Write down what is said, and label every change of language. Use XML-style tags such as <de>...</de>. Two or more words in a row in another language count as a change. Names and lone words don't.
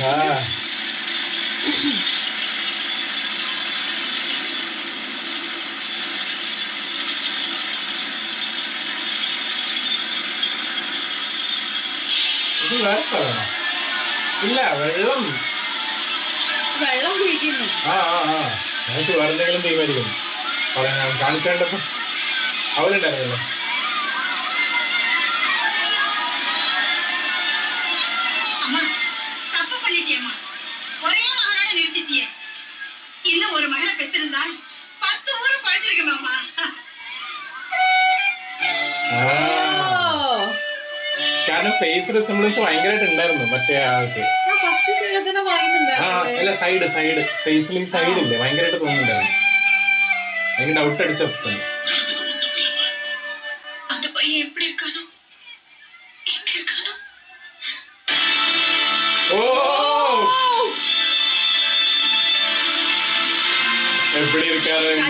<ml>ഇല്ല, വെള്ളം കുഴിക്കുന്നു. വേറെന്തെങ്കിലും തീരുമാനിക്കുന്നു കാണിച്ചേണ്ടപ്പോ അവളുണ്ടായിരുന്നല്ലോ.</ml> <ta>ஒரே மகனோட நிறுத்திட்டியே. இன்னும் ஒரு மகனை பெற்றிருந்தால் 10 ஊரும் பழிச்சிருக்கணும் அம்மா.</ta> <ml>കാരണം</ml> <en>face resemblance</en> <ml>ഭയങ്കരമായിട്ട് ഉണ്ടായിരുന്നു മറ്റേ ആൾക്ക്. അല്ല സൈഡ് ഫേസിൽ ഈ സൈഡ് ഇല്ലേ ഭയങ്കരമായിട്ട് തോന്നുന്നുണ്ടായിരുന്നു. എനിക്ക് ഡൗട്ട് അടിച്ചപ്പോ തന്നെ. ഓ എവിടെ ഇരിക്കാറ്</ml>